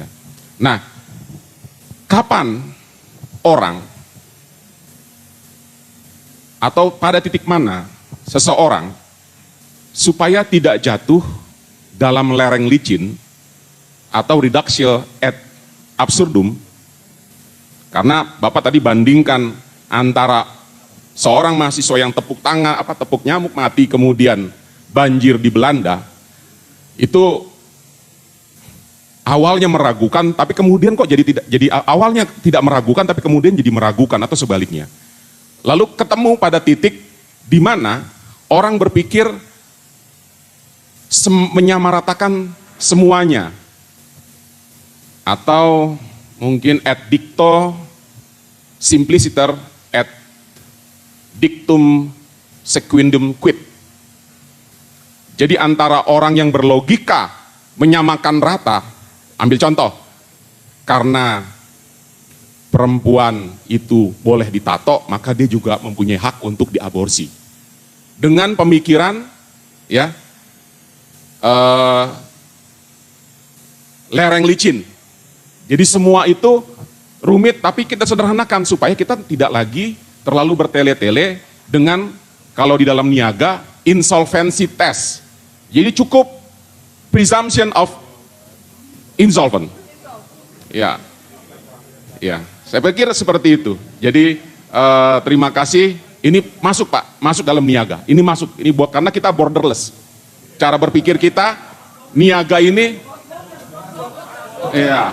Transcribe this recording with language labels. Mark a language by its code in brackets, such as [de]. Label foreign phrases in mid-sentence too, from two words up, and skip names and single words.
[id] Nah, kapan orang atau pada titik mana seseorang supaya tidak jatuh dalam lereng licin atau [la] reduction ad absurdum, [id] karena Bapak tadi bandingkan antara seorang mahasiswa yang tepuk nyamuk mati kemudian banjir di Belanda, itu awalnya meragukan tapi kemudian kok awalnya tidak meragukan tapi kemudian jadi meragukan atau sebaliknya. Lalu ketemu pada titik di mana orang berpikir menyamaratakan semuanya, atau mungkin [la] ad dicto simpliciter et dictum sequendum quid. [id] Jadi antara orang yang berlogika menyamakan rata, ambil contoh, karena perempuan itu boleh ditato, maka dia juga mempunyai hak untuk diaborsi. Dengan pemikiran ya lereng licin. Jadi semua itu rumit, tapi kita sederhanakan supaya kita tidak lagi terlalu bertele-tele dengan, kalau di dalam niaga, [en] insolvency test. [id] Jadi cukup [en] presumption of insolvent. [id] Ya, ya. Saya pikir seperti itu. Jadi terima kasih. Ini masuk Pak, masuk dalam niaga. Ini masuk, ini buat, karena kita borderless. Cara berpikir kita, niaga ini, ya.